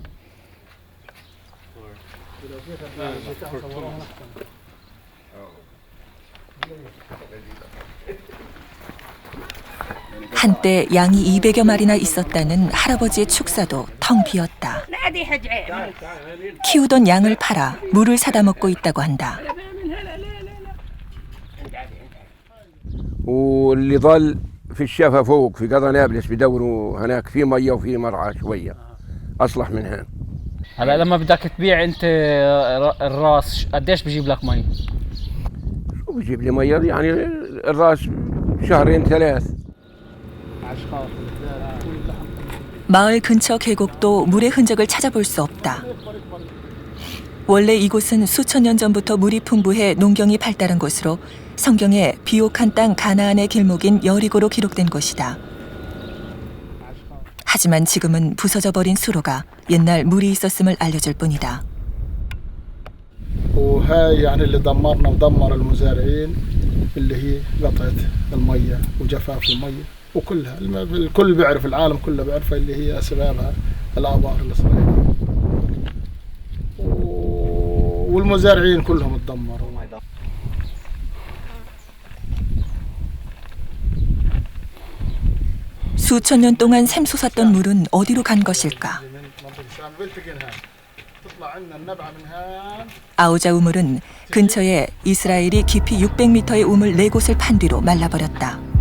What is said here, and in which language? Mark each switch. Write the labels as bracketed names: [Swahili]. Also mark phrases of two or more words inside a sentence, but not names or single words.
[Korean] 한때 양이 200여 마리나 있었다는 할아버지의 축사도 텅 비었다. 키우던 양을 팔아 물을 사다 먹고 있다고 한다. [Arabic] واللي ظل في الشفا فوق في قضا نابلس بدوروا هناك في ميه وفي مرعى شويه اصلح من هنا. هلا لما بدك تبيع انت الراس قديش بجيب لك مي؟ شو بجيب لي ميه يعني الراس شهرين ثلاث. [Korean] 마을 근처 계곡도 물의 흔적을 찾아볼 수 없다. 원래 이곳은 수천 년 전부터 물이 풍부해 농경이 발달한 곳으로 성경에 비옥한 땅 가나안의 길목인 여리고로 기록된 곳이다. 하지만 지금은 부서져 버린 수로가 옛날 물이 있었음을 알려줄 뿐이다. [Arabic] وهاي يعني اللي دمرنا ودمر المزارعين اللي هي قطعة المية وجفاف المية وكلها الكل بيعرف العالم كله بيعرفها اللي هي أسبابها الآبار الإسرائيلية والمزارعين كلهم اتدمروا. [Korean] 수천 년 동안 샘솟았던 물은 어디로 간 것일까? 아우자 우물은 근처에 이스라엘이 깊이 600m의 우물 4곳을 판 뒤로 말라버렸다.